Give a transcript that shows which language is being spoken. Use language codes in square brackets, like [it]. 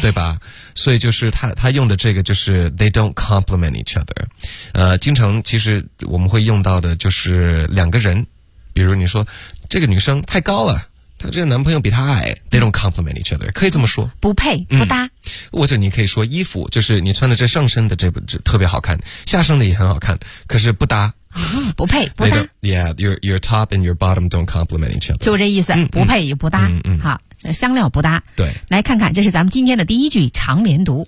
[zh] 对吧所以就是他用的这个就是 [en] they don't complement each other [zh] 经常其实我们会用到的就是两个人比如你说这个女生太高了他这个男朋友比他矮 ，they don't complement each other， 可以这么说，不配不搭、或者你可以说衣服，就是你穿的这上身的这特别好看，下身的也很好看，可是不搭，不配不搭。 [en] Yeah， your top and your bottom don't complement each other， [zh] 就这意思，不配也不搭。好，香料不搭。对，来看看，这是咱们今天的第一句常连读。